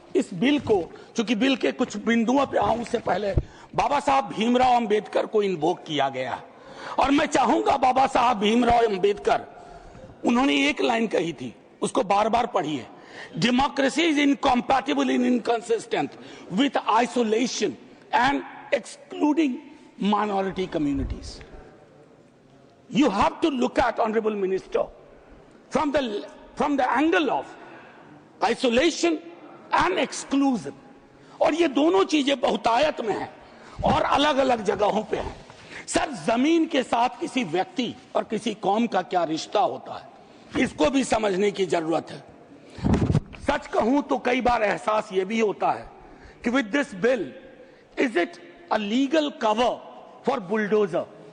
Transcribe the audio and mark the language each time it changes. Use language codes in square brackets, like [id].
[hi] इस बिल को, चूंकि बिल के कुछ बिंदुओं पे आऊं उससे पहले, बाबा साहब भीमराव अंबेडकर को इन्वोक किया गया, और मैं चाहूंगा बाबा साहब भीमराव अंबेडकर, उन्होंने एक लाइन कही थी, उसको बार बार पढ़िए, democracy is incompatible in inconsistent with isolation and excluding minority communities. [en] you have to look at, honorable minister, from the angle of isolation and exclusion. [hi] और ये दोनों चीजें बहुतायत में हैं और अलग अलग जगहों पे हैं। सर, जमीन के साथ किसी व्यक्ति और किसी कौम का क्या रिश्ता होता है, इसको भी समझने की जरूरत है। सच कहूं तो कई बार एहसास ये भी होता है कि with this bill, is it a legal cover for bulldozer?